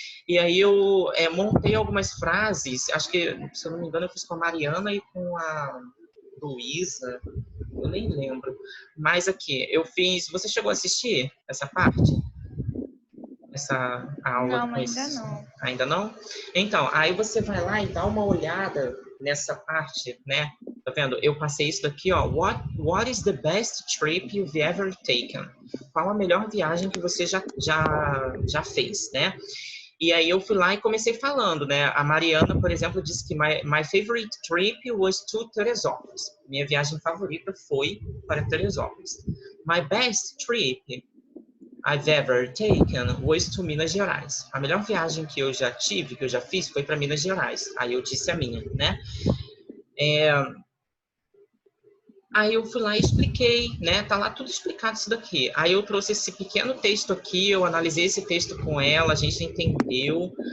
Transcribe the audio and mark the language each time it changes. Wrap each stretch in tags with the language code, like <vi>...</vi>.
<pt>E aí eu montei algumas frases, acho que, se eu não me engano, eu fiz com a Mariana e com a Luísa, eu nem lembro. Mas aqui, eu fiz... Você chegou a assistir essa parte? Essa aula? Não, ainda não. Ainda não? Então, aí você vai lá e dá uma olhada nessa parte, né? Tá vendo? Eu passei isso daqui, ó.</pt> <en>What is the best trip you've ever taken?</en> <pt>Qual a melhor viagem que você já fez, né? E aí eu fui lá e comecei falando, né? A Mariana, por exemplo, disse que</pt> <en>my favorite trip was to Teresópolis.</en> <pt>Minha viagem favorita foi para Teresópolis.</pt> <en>My best trip I've ever taken was to Minas Gerais.</en> <pt>A melhor viagem que eu já tive, que eu já fiz, foi para Minas Gerais. Aí eu disse a minha, né? Aí eu fui lá e expliquei, né? Tá lá tudo explicado isso daqui. Aí eu trouxe esse pequeno texto aqui, eu analisei esse texto com ela, a gente entendeu.</pt>